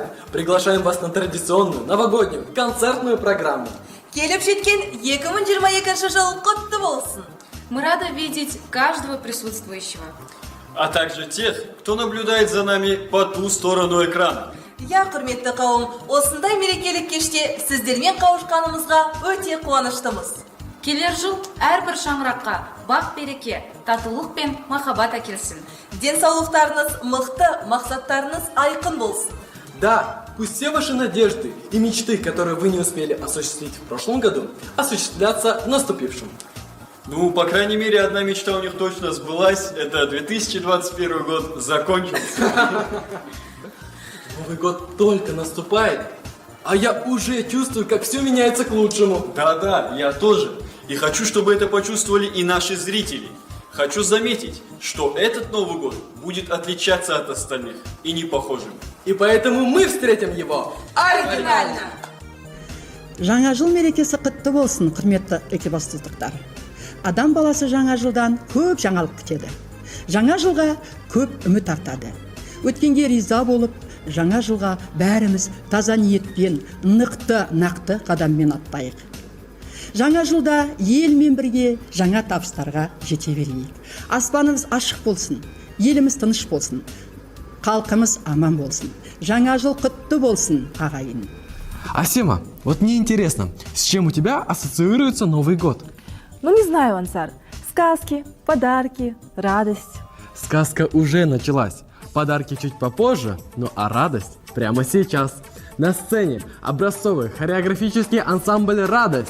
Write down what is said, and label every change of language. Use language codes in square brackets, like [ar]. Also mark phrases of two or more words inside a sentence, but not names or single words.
[ru] Приглашаем вас на традиционную новогоднюю концертную программу. [kk] Келіп жеткен 2022 жыл құтты болсын. [ru] Мы рады видеть каждого присутствующего. А также тех, кто наблюдает за нами по ту сторону экрана. Я, [kk] құрметті қауым, осындай мерекелік кеште сіздермен қауышқанымызға өте қуаныштымыз. Келер жыл әрбір шаңыраққа бақ береке, татулық пен махаббат әкелсін. Денсаулықтарыңыз мықты, мақсаттарыңыз айқын болсын. [ru] Да, пусть все ваши надежды и мечты, которые вы не успели осуществить в прошлом году, осуществлятся в наступившем. Ну, по крайней мере, одна мечта у них точно сбылась. Это 2021 год закончился. Новый год только наступает, а я уже чувствую, как все меняется к лучшему. Да-да, я тоже. И хочу, чтобы это почувствовали и наши зрители. Хочу заметить, что этот Новый год будет отличаться от остальных и не похожим. И поэтому мы встретим его оригинально. [kk] Жаңа жыл мерекесі құтты болсын, құрметті экибастыздықтар. Адам баласы жаңа жылдан көп жаңалық күтеді. Жаңа жылға көп үміт артады. Өткенге риза болып, жаңа жылға бәріміз таза ниетпен, нақты қадаммен аттайық. Жаңа жылда елмен бірге жаңа табыстарға жете берейік. Аспанымыз ашық болсын, еліміз тыныш болсын, халқымыз аман болсын. Жаңа жыл құтты болсын, ағайын. [ru] Асема, вот мне интересно, с чем у тебя ассоциируется Новый год? Ну не знаю, Ансар. Сказки, подарки, радость. Сказка уже началась. Подарки чуть попозже, ну а радость прямо сейчас. На сцене образцовый хореографический ансамбль «Радость».